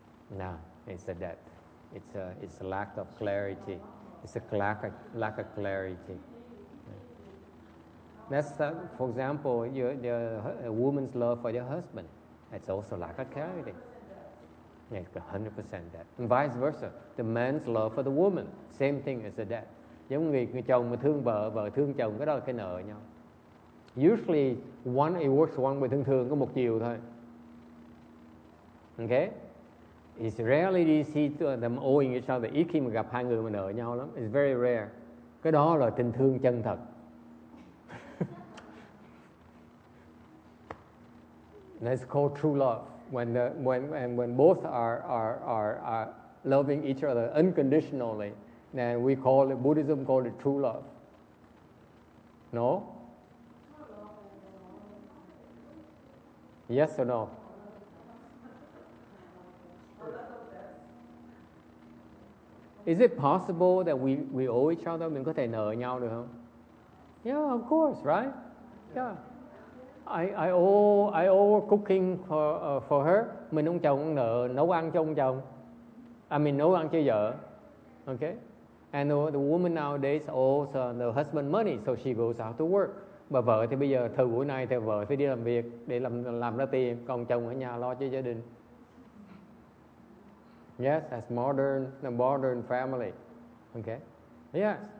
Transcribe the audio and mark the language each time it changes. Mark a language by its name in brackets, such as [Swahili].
[English] No, it's a debt. It's a lack of clarity. It's a lack of clarity. That's for example, a woman's love for your husband. It's also lack of clarity. It's 100% debt. And vice versa, the man's love for the woman, same thing as a debt. [Vietnamese] Giống người chồng mà thương vợ, vợ thương chồng, cái đó là cái nợ nhau. [English] Usually it works one way, [Vietnamese] thường có một chiều thôi. [English] Okay? It's rarely you see them owing each other. [Vietnamese] Ít khi mà gặp hai người mà nợ nhau lắm. [English] It's very rare. [Vietnamese] Cái đó là tình thương chân thật. [English] That's called true love. When both are loving each other unconditionally, then we call it, Buddhism call it true love. No? Yes or no? Is it possible that we owe each other? [Vietnamese] Mình có thể nợ nhau được không? [English] Yeah, of course, right? Yeah. I owe cooking for her. [Vietnamese] Mình ông chồng nợ nấu ăn cho ông chồng. Mình nấu ăn cho vợ. Okay? [English] And the woman nowadays owes the husband money, so she goes out to work. [Vietnamese] Bà vợ thì bây giờ thời buổi này thì vợ phải đi làm việc để làm ra tiền, còn chồng ở nhà lo cho gia đình. [English] Yes, that's the modern family. Okay? Yes.